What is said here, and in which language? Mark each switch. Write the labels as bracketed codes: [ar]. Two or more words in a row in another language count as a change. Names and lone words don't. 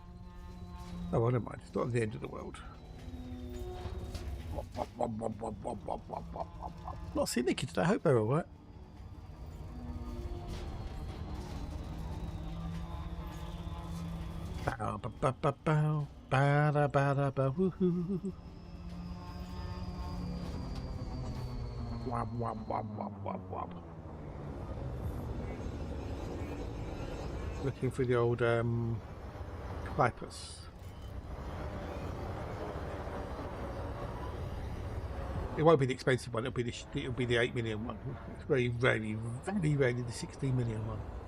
[en] Oh, well, never mind. It's not the end of the world. Not seeing Nicky today. I hope they're all right. Bow, ba, ba, ba, bow, ba, da, ba, da, ba, woohoo. Wab, wab, wab, wab, wab, wab. Looking for the old Clipus. It won't be the expensive one. It'll be the 8 million one. It's very rarely the 16 million one.